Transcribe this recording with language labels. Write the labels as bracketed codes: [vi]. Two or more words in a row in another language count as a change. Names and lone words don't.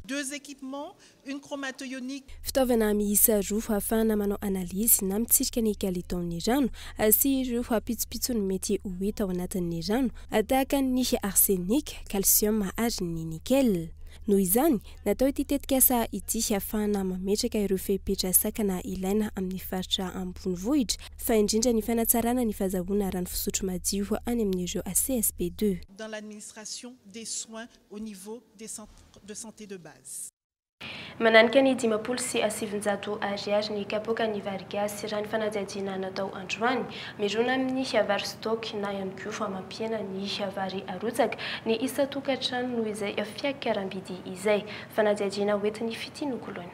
[mg] Fitaovana miisa roa ahafahana manao analizy na mitsirika ny kalitaon'ny rano sy ireo hampitsopitsony mety ho hita ao anatin'ny rano tahaka ny arsenika, calcium ary ny nickel. Noho izany natao ity tetikasa ity ahafahana mametraka ireo fepetra sakana ilaina amin'ny faritra ambonivohitra fa indrindra ny fanatsarana ny fahazahoana rano fisotro madio any amin'ireo CSP2 [fr] dans l'administration des soins au niveau des centres de santé de base. [mg] Mananika ny 570 ariary ny kapoaka ny vary gasy raha ny fanadihadiana natao androany mirona amin'ny vary stock na ihany koa famampiana ny vary arotsaka ny isa tokantrano noho izay fiakaram-bidy izay fanadihadiana hoentin'ny fitinokolona.